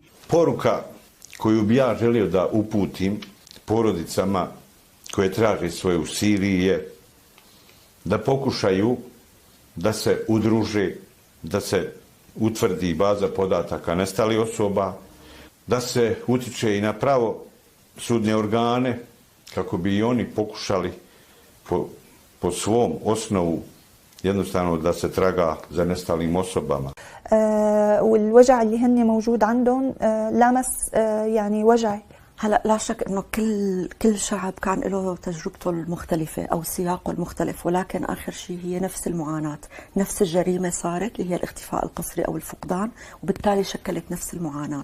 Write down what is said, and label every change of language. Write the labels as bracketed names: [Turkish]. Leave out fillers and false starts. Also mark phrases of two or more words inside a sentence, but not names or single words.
[Bosnian] Poruka koju bi ja želio da uputim porodicama koje traže svoje u Siriji je da pokušaju da se udruže, da se utvrdi baza podataka nestalih osoba, da se utiče i na pravosudne organe kako bi i oni pokušali po svom osnovu jednostavno da se traga za nestalim osobama. [Arabic] والوجع اللي هن موجود عندهم لامس يعني وجعي. هلا لا شك انه كل شعب كان له تجربته المختلفه او سياقه المختلف، ولكن اخر شيء هي نفس المعاناه، نفس الجريمه صارت اللي هي الاختفاء القسري او الفقدان، وبالتالي شكلت نفس المعاناه.